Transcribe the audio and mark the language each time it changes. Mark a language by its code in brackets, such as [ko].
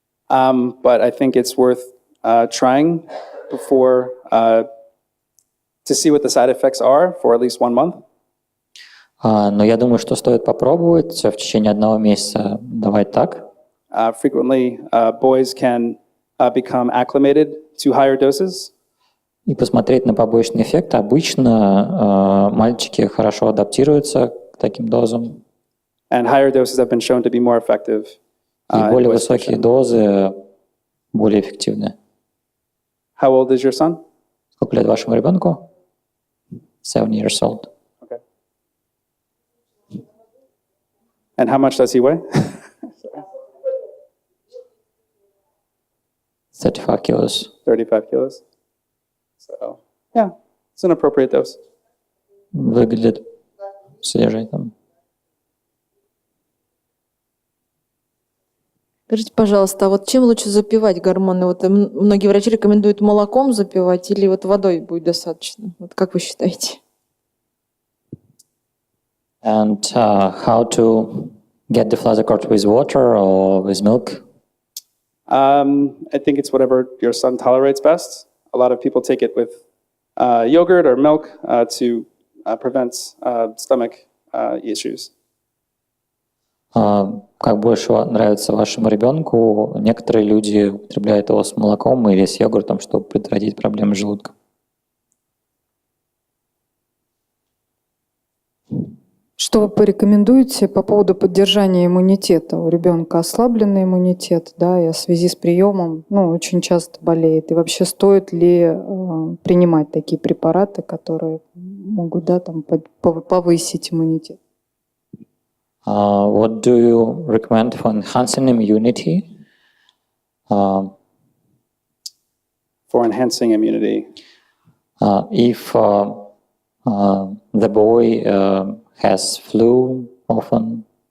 [en] But I think it's worth trying before to see what the side effects are for at least 1 month. [ru] Но я думаю, что стоит попробовать в течение 1 месяца давать так. [en] Frequently, boys can become acclimated to higher doses. [ru] И посмотреть на побочный эффект. Обычно мальчики хорошо адаптируются к таким дозам. [en] And higher doses have been shown to be more effective. [ru] И более высокие дозы более эффективны. [en] How old is your son? [ru] Сколько лет вашему ребенку? [en] 7 years old. Okay. And how much does he weigh? 35 kilos. 35 kilos. So, yeah, it's an appropriate dose. [ru] Выглядит свежий там. Скажите, пожалуйста, а вот чем лучше запивать гормоны? Вот многие врачи рекомендуют молоком запивать или вот водой будет достаточно? Вот как вы считаете? [en] And how to get deflazocort with water or with milk? I think it's whatever your son tolerates best. A lot of people take it with yogurt or milk to prevents stomach issues. [ru] Как больше нравится вашему ребенку, некоторые люди употребляют его с молоком или с йогуртом, чтобы предотвратить проблемы с желудком. Что вы порекомендуете по поводу поддержания иммунитета? У ребенка ослабленный иммунитет, да, и в связи с приемом, очень часто болеет. И вообще стоит ли принимать такие препараты, которые могут, да, там, повысить иммунитет? [en] What do you recommend for enhancing immunity? For enhancing immunity. If the boy has flu often.